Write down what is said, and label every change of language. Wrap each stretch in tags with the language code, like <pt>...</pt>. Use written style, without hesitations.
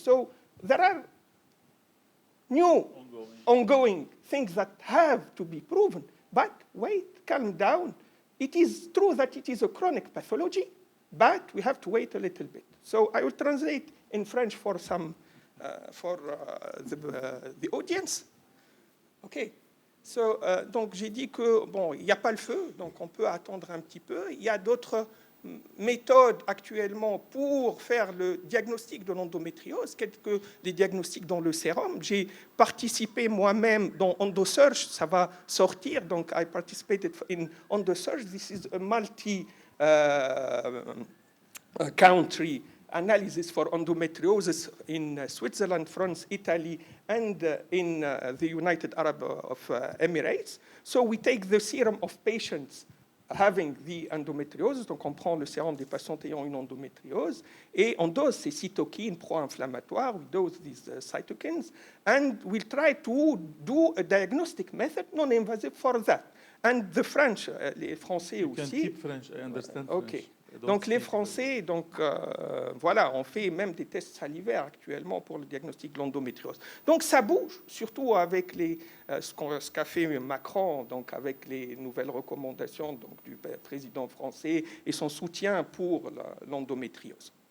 <en>So there are new ongoing things that have to be proven. But wait, calm down. It is true that it is a chronic pathology, but we have to wait a little bit. So I will translate in French for the audience. OK.</en> <fr>So, donc j'ai dit que bon, il n'y a pas le feu, donc on peut attendre un petit peu. Il y a d'autres méthodes actuellement pour faire le diagnostic de l'endométriose, quelques les diagnostics dans le sérum. J'ai participé moi-même dans EndoSearch, ça va sortir, donc</fr> <en>I participated in EndoSearch. This is a multi-country analysis for endometriosis in Switzerland, France, Italy, and in the United Arab Emirates. So we take the serum of patients having the endometriosis,</en> <fr>donc on prend le sérum des patientes ayant une endométriose, et on dose ces cytokines pro-inflammatoires,</fr> <en>we dose these cytokines, and we'll try to do a diagnostic method non-invasive for that. And the French,</en> <fr>les Français</fr> <en>You can</en> <fr>aussi.</fr> <en>keep French, I understand OK. French. I don't</en> <fr>Donc les</fr> <en>speak</en> <fr>Français, voilà, on fait même des tests salivaires actuellement pour le diagnostic de l'endométriose. Donc ça bouge, surtout avec ce qu'a fait Macron, donc avec les nouvelles recommandations donc, du président français et son soutien pour l'endométriose.</fr>